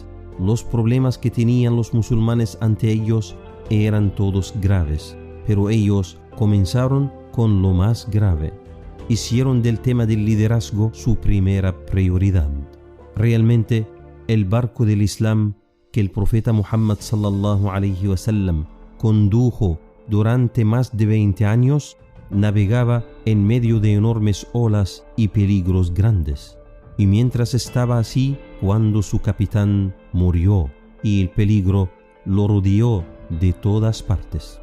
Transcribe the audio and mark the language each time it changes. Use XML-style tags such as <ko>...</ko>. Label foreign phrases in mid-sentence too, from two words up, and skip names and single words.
<es>Los problemas que tenían los musulmanes ante ellos eran todos graves, pero ellos comenzaron con lo más grave. Hicieron del tema del liderazgo su primera prioridad. Realmente, el barco del Islam que el profeta Muhammad</es> <ar>صلى الله عليه وسلم</ar> <es>condujo durante más de 20 años navegaba en medio de enormes olas y peligros grandes. Y mientras estaba así, cuando su capitán murió y el peligro lo rodeó de todas partes.</es>